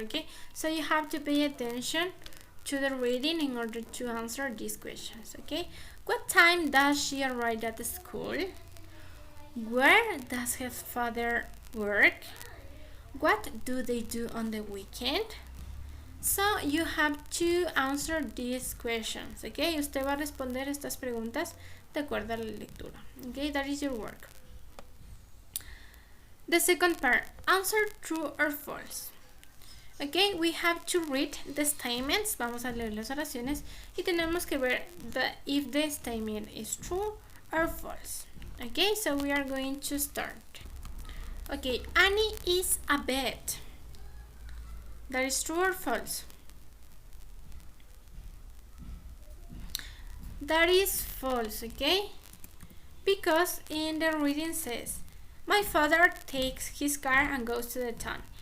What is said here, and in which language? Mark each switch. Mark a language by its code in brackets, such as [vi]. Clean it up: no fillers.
[en] Okay, so you have to pay attention to the reading in order to answer these questions. Okay, what time does she arrive at the school? Where does his father work? What do they do on the weekend? So you have to answer these questions, okay? [es] Usted va a responder estas preguntas de acuerdo a la lectura, okay? [en] That is your work. The second part, answer true or false. Okay, we have to read the statements. [es] Vamos a leer las oraciones y tenemos que ver [en] if the statement is true or false. Okay, so we are going to start. Okay, Annie is a vet. That is true or false? That is false, okay? Because in the reading says, my father takes his car and goes to the town.